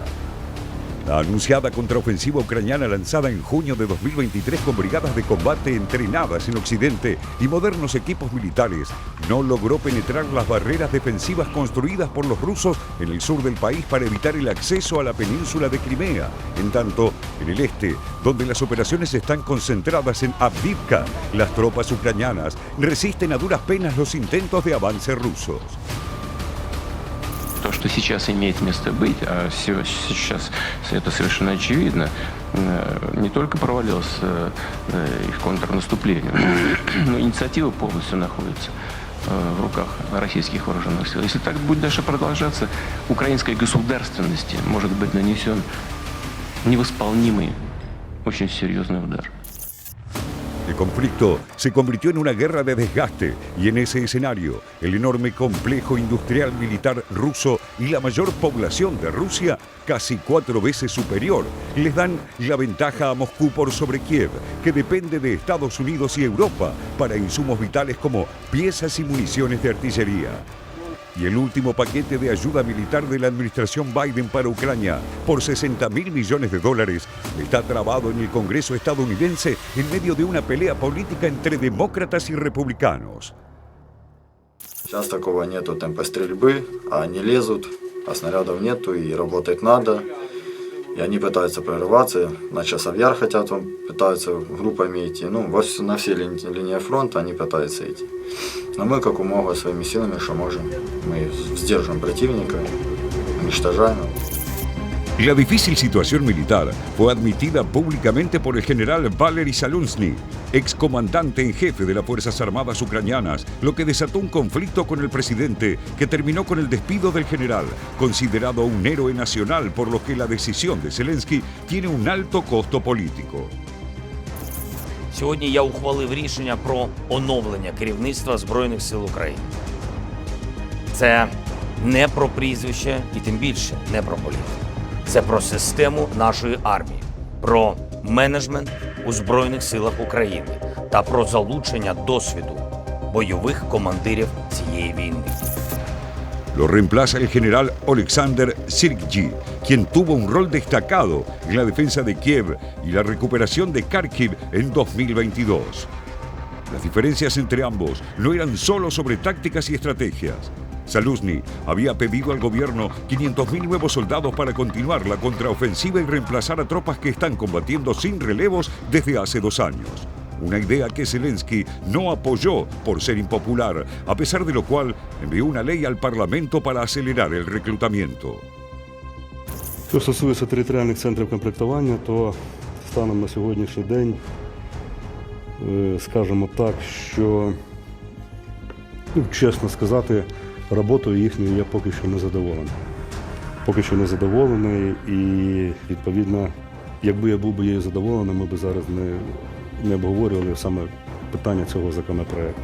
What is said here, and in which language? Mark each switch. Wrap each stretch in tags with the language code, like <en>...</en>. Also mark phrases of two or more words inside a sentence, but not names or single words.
<es>La anunciada contraofensiva ucraniana lanzada en junio de 2023 con brigadas de combate entrenadas en Occidente y modernos equipos militares no logró penetrar las barreras defensivas construidas por los rusos en el sur del país para evitar el acceso a la península de Crimea. En tanto, en el este, donde las operaciones están concentradas en Avdiivka, las tropas ucranianas resisten a duras penas los intentos de avance rusos.</es> <ru>То, что сейчас имеет место быть, а сейчас это совершенно очевидно, не только провалилось их контрнаступление, но инициатива полностью находится в руках российских вооруженных сил. Если так будет дальше продолжаться, украинской государственности может быть нанесен невосполнимый, очень серьезный удар.</ru> <es>El conflicto se convirtió en una guerra de desgaste y en ese escenario el enorme complejo industrial militar ruso y la mayor población de Rusia, casi 4 veces superior, les dan la ventaja a Moscú por sobre Kiev, que depende de Estados Unidos y Europa para insumos vitales como piezas y municiones de artillería. Y el último paquete de ayuda militar de la administración Biden para Ucrania, por $60.000 millones, está trabado en el Congreso estadounidense en medio de una pelea política entre demócratas y republicanos.</es> <ru>Сейчас такого нету темпа стрельбы, а они лезут, а снарядов нету и работать надо. И они пытаются прорываться, на часов яр хотят, пытаются группами идти. На все линии фронта они пытаются идти. Но мы, как умога, своими силами, что можем, мы сдерживаем противника, уничтожаем его.</ru> <es>La difícil situación militar fue admitida públicamente por el general Valery Zaluzhny, excomandante en jefe de las Fuerzas Armadas ucranianas, lo que desató un conflicto con el presidente que terminó con el despido del general, considerado un héroe nacional, por lo que la decisión de Zelensky tiene un alto costo político.</es> <uk>Сьогодні я ухвалив рішення про оновлення керівництва Збройних сил України. Це не про прізвище і тим більше не про політику. Це про систему нашої армії, про менеджмент у Збройних силах України та про залучення досвіду бойових командирів цієї війни.</uk> <es>Lo reemplaza el general Oleksandr Syrskyi, quien tuvo un rol destacado en la defensa de Kiev y la recuperación de Kharkiv en 2022. Las diferencias entre ambos no eran solo sobre tácticas y estrategias. Zaluzhny había pedido al gobierno 500.000 nuevos soldados para continuar la contraofensiva y reemplazar a tropas que están combatiendo sin relevos desde hace 2 años. Una idea que Zelensky no apoyó por ser impopular, a pesar de lo cual envió una ley al Parlamento para acelerar el reclutamiento.</es> <uk>Що стосується територіальних центрів комплектування, то станом на сьогоднішній день, скажімо так, що, чесно сказати, роботою їхньою я поки що не задоволений. Поки що не задоволений і, відповідно, якби я був би її задоволений, ми б зараз не обговорювали саме питання цього законопроекту.</uk>